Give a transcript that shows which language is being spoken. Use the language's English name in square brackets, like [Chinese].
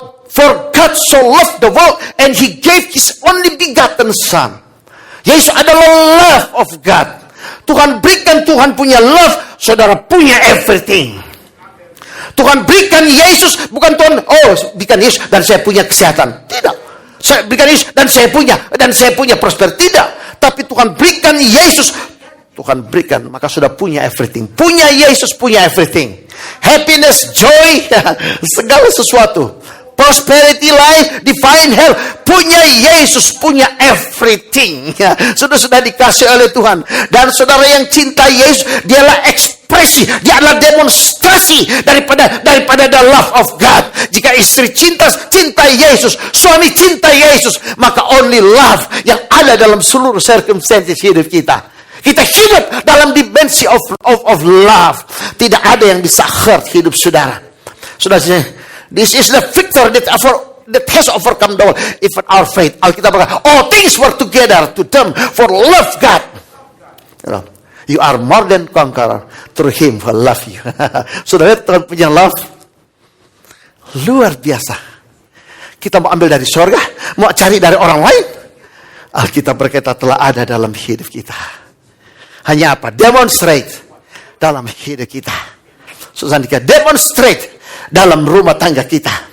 [English] For God so loved the world and He gave His only begotten Son. [Indonesian] Yesus adalah [English] love of God. [Indonesian] Tuhan berikan, Tuhan punya love, saudara punya everything. Tuhan berikan Yesus, bukan Tuhan, oh berikan Yesus dan saya punya kesehatan. Tidak. Saya berikan Yesus dan saya punya prosperity. Tidak. Tapi Tuhan berikan Yesus, Tuhan berikan, maka sudah punya everything. Punya Yesus, punya everything. [English] Happiness, joy, [Indonesian] segala sesuatu. [English] Prosperity, life, divine health. [Indonesian] Punya Yesus, punya everything. Sudah dikasih oleh Tuhan. Dan saudara yang cinta Yesus, dialah ekspresi, dia adalah demonstrasi daripada [English] the love of God. [Indonesian] Jika istri cinta Yesus, suami cinta Yesus, maka [English] only love [Indonesian] yang ada dalam seluruh circumstances hidup kita. Kita hidup dalam dimensi [English] of love. [Indonesian] Tidak ada yang bisa hurt hidup saudara. Saudara, [English] this is the victory that has overcome the world, even our faith. [Indonesian] Alkitab berkata, [English] all things work together to them for love God. You are more than conqueror through Him who love you. [Indonesian] Saudara, Tuhan punya love luar biasa. Kita mau ambil dari surga, mau cari dari orang lain. Alkitab berkata telah ada dalam hidup kita. Hanya apa? Demonstrate dalam hidup kita. Susah demonstrate dalam rumah tangga kita.